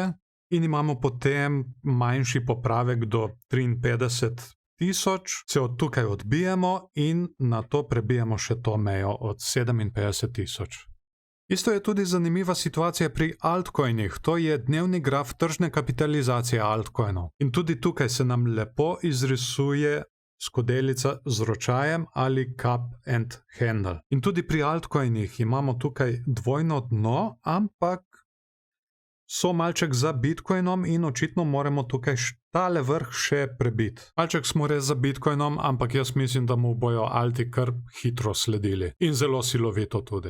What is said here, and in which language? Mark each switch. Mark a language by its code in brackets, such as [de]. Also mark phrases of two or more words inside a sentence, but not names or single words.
[sl] In imamo potem manjši popravek do 53.000, se od tukaj odbijemo in na to prebijemo še to mejo od 57.000. Isto je tudi zanimiva situacija pri altcoinih, to je dnevni graf tržne kapitalizacije altcoinov. In tudi tukaj se nam lepo izrisuje skodelica z ročajem ali [en] cup and handle. [sl] In tudi pri altcoinih imamo tukaj dvojno dno, ampak so malček za Bitcoinom in očitno moramo tukaj tale vrh še prebiti. Malček smo res za Bitcoinom, ampak jaz mislim, da mu bojo alti kar hitro sledili. In zelo silovito tudi.